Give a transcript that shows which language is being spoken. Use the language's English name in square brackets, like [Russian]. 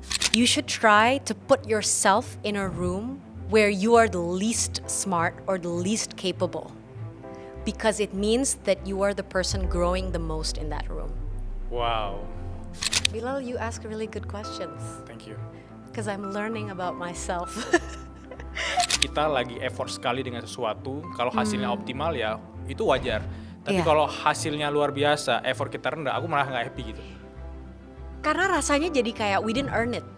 [English] You should try to put yourself in a room where you are the least smart or the least capable. Because it means that you are the person growing the most in that room. Wow. Bilal, you ask really good questions. Thank you. Because I'm learning about myself. [Indonesian] Kita lagi effort sekali dengan sesuatu, kalau hasilnya optimal ya itu wajar. Tapi Iya. kalau hasilnya luar biasa, effort kita rendah, aku malah nggak happy gitu. Karena rasanya jadi kayak [English] we didn't earn it.